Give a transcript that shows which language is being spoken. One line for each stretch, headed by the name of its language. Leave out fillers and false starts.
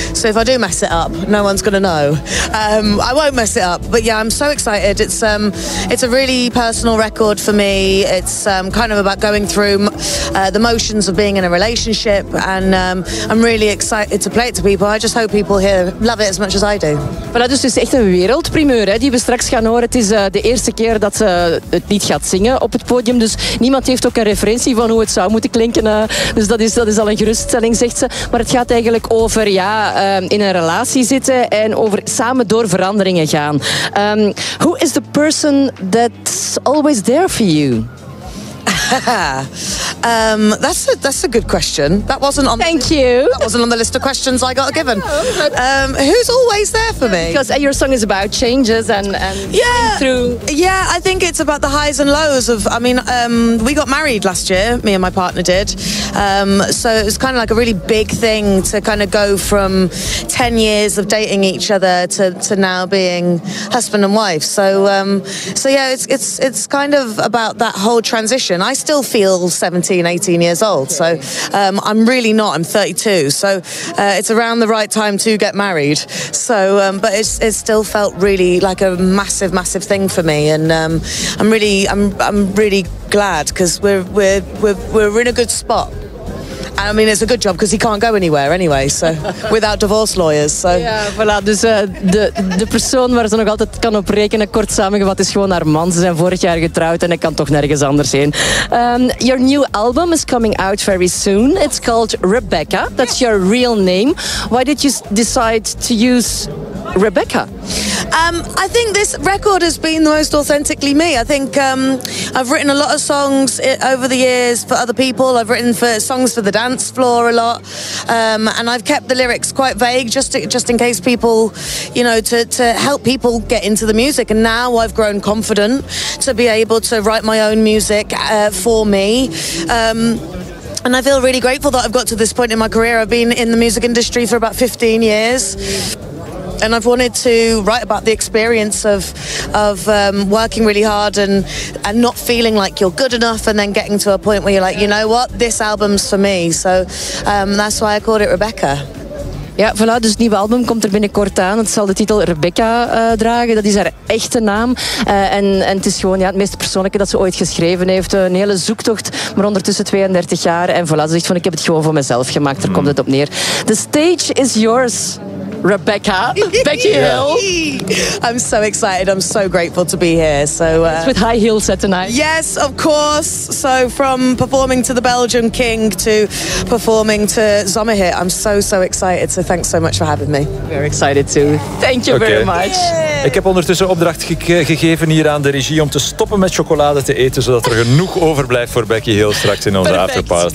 English: So if I do mess it up, no one's gonna know. I won't mess it up, but yeah, I'm so excited. It's a really personal record for me. It's kind of about going through the motions of being in a relationship, and I'm really excited to play it to people. I just hope people here love it as much as I do.
Dutch: Voilà, dus het is echt een wereldprimeur hè, die we straks gaan horen. Het is de eerste keer dat ze het lied gaat zingen op het podium, dus niemand heeft ook een referentie van hoe het zou moeten klinken. Dus dat is al een geruststelling, zegt ze. Maar het gaat eigenlijk over ja, in een relatie zitten en over samen door veranderingen gaan.
English: Who is the person that's always there for you? that's a good question. That wasn't on. Thank you. That wasn't on the list of questions I got given. Who's always there for me? Because your song is about changes and yeah, through. Yeah, I think it's about the highs and lows of. I mean, we got married last year. Me and my partner did. So it was kind of like a really big thing to kind of go from 10 years of dating each other to now being husband and wife. So yeah, it's kind of about that whole transition. I still feel 17, 18 years old, so I'm really not. I'm 32, so it's around the right time to get married. So, but it still felt really like a massive, massive thing for me, and I'm really glad because we're in a good spot. I mean, it's a good job because he can't go anywhere anyway, so without divorce lawyers. So.
Dutch: Ja, voilà. Dus de persoon waar ze nog altijd kan op rekenen, kort samengevat, is gewoon haar man. Ze zijn vorig jaar getrouwd en hij kan toch nergens anders heen.
English: Your new album is coming out very soon. It's called Rebecca. That's your real name. Why did you decide to use Rebecca? I think this record has been the most authentically me. I think I've written a lot of songs over the years for other people. I've written for songs for the dance floor a lot, and I've kept the lyrics quite vague just in case people, you know, to help people get into the music. And now I've grown confident to be able to write my own music for me. And I feel really grateful that I've got to this point in my career. I've been in the music industry for about 15 years. And I've wanted to write about the experience of working really hard and not feeling like you're good enough, and then getting to a point where you're like, you know what, this album's for me. So that's why I called it Rebecca.
Dutch: Ja, voilà, dus het nieuwe album komt er binnenkort aan. Het zal de titel Rebecca dragen. Dat is haar echte naam. En het is gewoon ja, het meest persoonlijke dat ze ooit geschreven heeft. Een hele zoektocht, maar ondertussen 32 jaar. En voilà, ze zegt van, ik heb het gewoon voor mezelf gemaakt. Daar komt het op neer.
English: The stage is yours.
Dutch: Rebecca, Becky Hill.
English: I'm so excited. I'm so grateful to be here. So it's with high heels tonight. Yes, of course. So from performing to the Belgian King to performing to Zomerhit, I'm so, so excited. So thanks so much for having me. We're excited too. Thank you very much. Yeah.
Dutch: Ik heb ondertussen opdracht gegeven hier aan de regie om te stoppen met chocolade te eten, zodat er genoeg overblijft voor Becky Hill straks in onze afterparty.